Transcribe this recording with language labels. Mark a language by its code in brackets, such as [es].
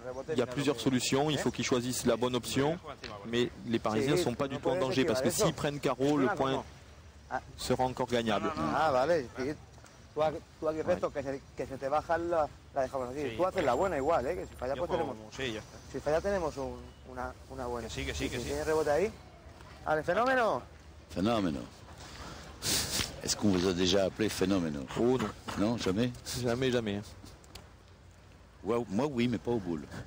[fr] il y a plusieurs solutions. Il faut qu'ils choisissent la bonne option. Mais les Parisiens ne sont pas du tout en danger, parce que s'ils prennent carreau, le point sera encore gagnable. [es] Ah, vale. Tú aquí resto, que se te baja la dejamos aquí. Sí, tú haces la buena igual, que si falla pues tenemos... Sí, si falla tenemos una buena. Que sí. ¿Tiene rebote ahí? Vale, fenómeno. Fenómeno. [fr] Est-ce qu'on vous a déjà appelé Phénoméno? Oh non. Non, jamais? Jamais, jamais. Ouais, moi oui, mais pas aux boules.